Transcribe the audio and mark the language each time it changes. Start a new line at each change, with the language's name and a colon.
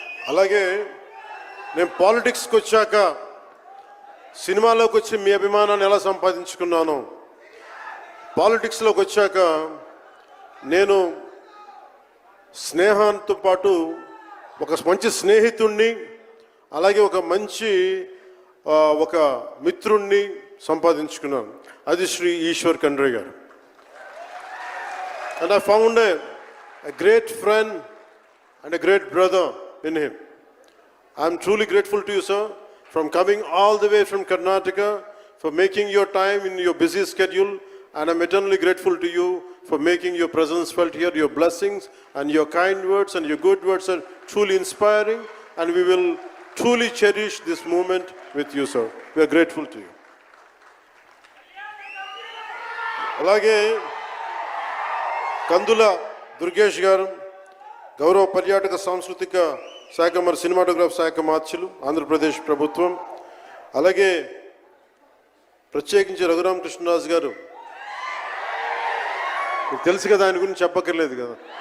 Telugu: అలాగే నేను పాలిటిక్స్కి వచ్చాక సినిమాలోకి వచ్చి మీ అభిమానాన్ని ఎలా సంపాదించుకున్నానో, పాలిటిక్స్లోకి వచ్చాక నేను స్నేహంతో పాటు ఒక మంచి స్నేహితుణ్ణి, అలాగే ఒక మంచి ఒక మిత్రుణ్ణి సంపాదించుకున్నాను. అది శ్రీ ఈశ్వర్ ఖండ్రే గారు.
English: And I found a great friend and a great brother in him. I am truly grateful to you, sir, from coming all the way from Karnataka, for making your time in your busy schedule, and I'm eternally grateful to you for making your presence felt here. Your blessings and your kind words and your good words are truly inspiring, and we will truly cherish this moment with you, sir. We are grateful to you.
Telugu: అలాగే కందుల దుర్గేష్ గారు, గౌరవ పర్యాటక సాంస్కృతిక శాఖ మరి cinematograph శాఖ మార్చులు, ఆంధ్రప్రదేశ్ ప్రభుత్వం. అలాగే ప్రత్యేకించి రఘురామకృష్ణరాజు గారు, మీకు తెలుసు కదా, ఆయన గురించి చెప్పక్కర్లేదు కదా.